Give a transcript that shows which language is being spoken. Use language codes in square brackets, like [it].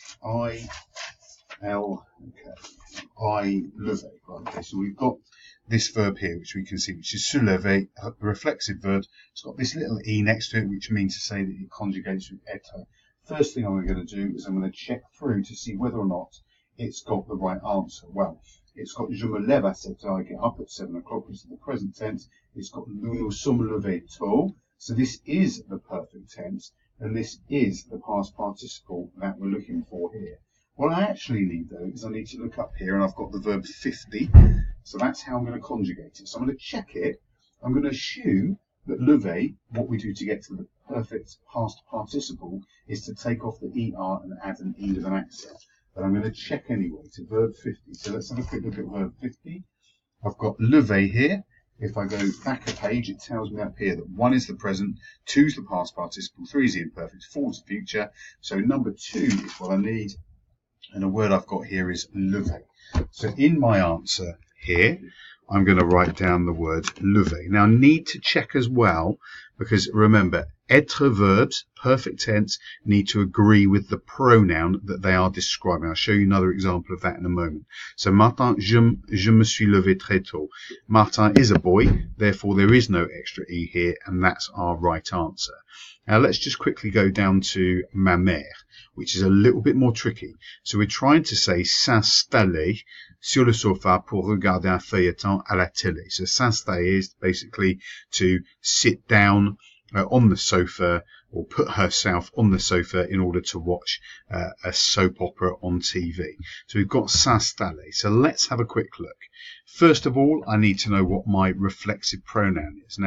[en] I lever. Right, okay, so we've got this verb here, which we can see, which is se lever, a reflexive verb. It's got this little e next to it, which means to say that it conjugates with être. First thing I'm going to do is I'm going to check through to see whether or not it's got the right answer. Well, it's got [fr] je me lève à 7 heures, [en] I get up at 7 o'clock, which is the present tense. It's got [fr] nous nous sommes levés tôt. [en] So this is the perfect tense, and this is the past participle that we're looking for here. What I actually need, though, is I need to look up here, and I've got the verb 50. So that's how I'm going to conjugate it. So I'm going to check it. I'm going to assume that lever, what we do to get to the perfect past participle, is to take off the er and add an e with an accent. But I'm going to check anyway to verb 50. So let's have a quick look at verb 50. I've got lever here. If I go back a page, it tells me up here that 1 is the present, 2 is the past participle, 3 is the imperfect, 4 is the future. So number 2 is what I need. And the word I've got here is lever. So in my answer here, I'm going to write down the word lever. Now I need to check as well, because remember, être verbs, perfect tense, need to agree with the pronoun that they are describing. I'll show you another example of that in a moment. [fr] So Martin, je me suis levé très tôt. [en] Martin is a boy, therefore there is no extra e here, and that's our right answer. Now let's just quickly go down to [fr] ma mère, [en] which is a little bit more tricky. So we're trying to say [fr] s'installer sur le sofa pour regarder un feuilleton à la télé. [en] So s'installer is basically to sit down on the sofa, or put herself on the sofa in order to watch a soap opera on TV. So we've got s'installer. So let's have a quick look. First of all, I need to know what my reflexive pronoun is.